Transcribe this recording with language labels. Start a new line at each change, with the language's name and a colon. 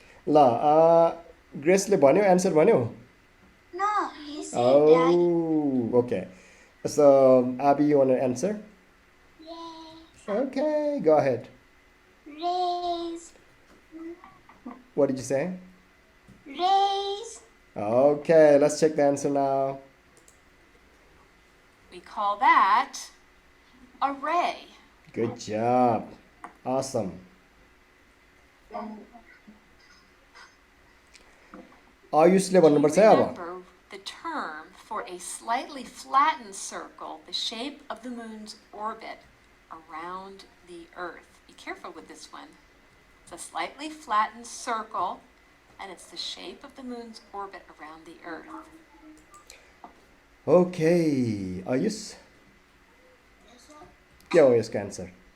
Nepali: ल ग्रेसले भन्यो एन्सर भन्यो
English: No, he said that. Oh, okay. So, Abby, you want to answer? Yes. Okay, go ahead. Raise. What did you say? Raise. Okay, let's check the answer now. We call that a ray. Good job. Awesome.
Nepali: आयुषले भन्नुपर्छ है अब
English: Remember the term for a slightly flattened circle, the shape of the moon's orbit around the Earth. Be careful with this one. It's a slightly flattened circle, and it's the shape of the moon's orbit around the Earth.
Nepali: Okay, Ayush के हो यसको answer